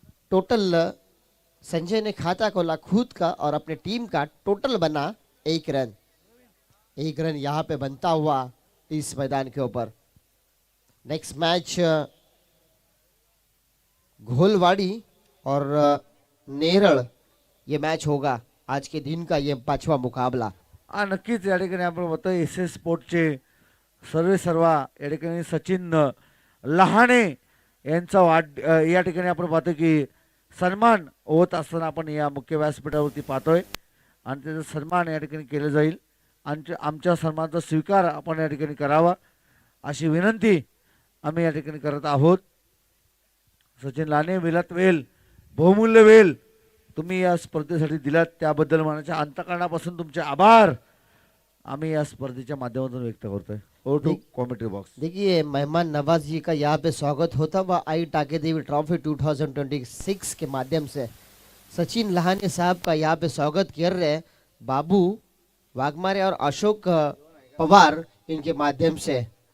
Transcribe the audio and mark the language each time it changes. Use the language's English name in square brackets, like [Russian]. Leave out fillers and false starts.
[Hindi] Total Sanjay ने खाता खोला खुद का और अपने टीम का टोटल बना 1 रन. 1 रन यहाँ पे बनता हुआ इस मैदान के ऊपर. नेक्स्ट मैच घोलवाड़ी और नेरळ ये मैच होगा. आज के दिन का ये 5वां मुकाबला. [Marathi] नक्कीच या ठिकाणी आपण बघतो एस एस स्पोर्टचे सर्वे सर्वा या ठिकाणी सचिन लहाने यांचा या ठिकाणी आपण पाहतो की सन्मान होत असताना आपण या मुख्य व्यासपीठावरती पाहतोय आणि त्याचा सन्मान या ठिकाणी केलं जाईल. आमच्या सन्मानाचा स्वीकार आपण या ठिकाणी करावा अशी विनंती आम्ही या ठिकाणी करत आहोत. सचिन लाने वेलात वेल बहुमूल्य वेल तुम्ही या स्पर्धेसाठी दिलात त्याबद्दल मनाच्या अंतःकरणापासून तुमचे आभार आम्ही या स्पर्धेच्या माध्यमातून व्यक्त करतोय. [English] Oh to commentary box. [Hindi] देखिए मेहमान नवाजी का यहाँ पे स्वागत होता हुआ आई टाके देवी ट्रॉफी 2026 के माध्यम से. सचिन लहाने साहब का यहाँ पे स्वागत कर रहे हैं बाबू वाघमारे और अशोक पवार इनके माध्यम से.